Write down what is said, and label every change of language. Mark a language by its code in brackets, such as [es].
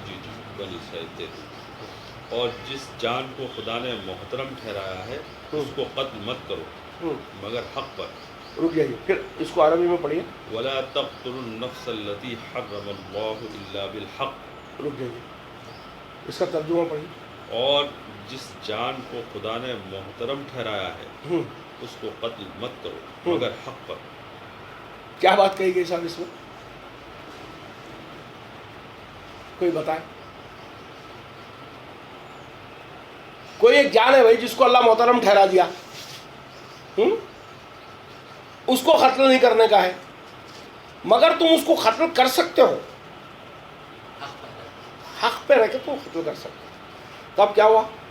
[ur] جی جی، بنی اسرائیل 33۔ اور جس جان کو خدا نے محترم ٹھہرایا ہے اس کو قتل مت کرو مگر حق پر۔ رک جائیے، پھر اس کو عربی میں پڑھیے۔ [ar] ولا تقتلوا النفس التي حرم الله الا بالحق۔ [ur] رک جائیے، اس کا ترجمہ پڑھیے۔ اور جس جان کو خدا نے محترم ٹھہرایا ہے اس کو قتل مت کرو مگر حق پر۔ کیا بات کہی گئی صاحب اس میں؟ کوئی بتائے؟ کوئی ایک جان ہے بھائی جس کو اللہ محترم ٹھہرا دیا، اس کو قتل نہیں کرنے کا ہے، مگر تم اس کو قتل کر سکتے ہو، حق پہ رہ کے تم قتل کر سکتے ہو۔ تب کیا ہوا؟